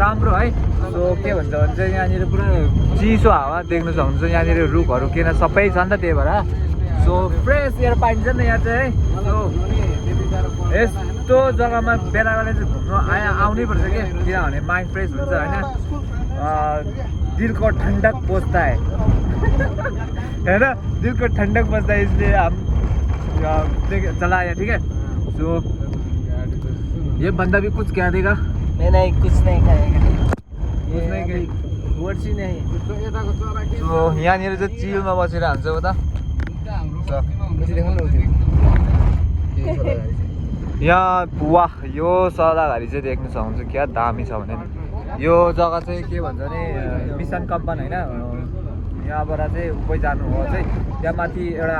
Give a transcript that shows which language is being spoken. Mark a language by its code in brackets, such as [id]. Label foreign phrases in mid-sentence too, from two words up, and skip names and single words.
[ne] राम्रो है सो के भन्छ भने चाहिँ यहाँनिर पुरा चिसो हावा देख्नु सक्नुहुन्छ यहाँनिर रुखहरू किन सबै छ नि त त्यही भएर सो [en] fresh air [ne] पाइन्छ नि यहाँ चाहिँ है सो यस्तो जग्गामा बेला बेला चाहिँ घुम्नु आउनै पर्छ कि किनभने [en] mind fresh [ne] हुन्छ होइन [hi] दिलको ठंडक पहुँचता है है ना दिल को ठंडक पहुँचता है इसलिए हम चला आए ठीक है तो ये बंदा भी कुछ कह देगा नहीं कुछ नहीं खाएगा कुछ नहीं वर्ड्स ही नहीं [ne] तो यहाँनिर चाहिँ चिलमा बसेर हान्छ उता यहाँ वाह यो सदाघारी चाहिँ देख्नु सक्नुहुन्छ क्या दामी छ भने यो जग्गा चाहिँ के भन्छ भने मिसन कम्पन होइन यहाँबाट चाहिँ उबै जानु हो चाहिँ त्यहाँ माथि एउटा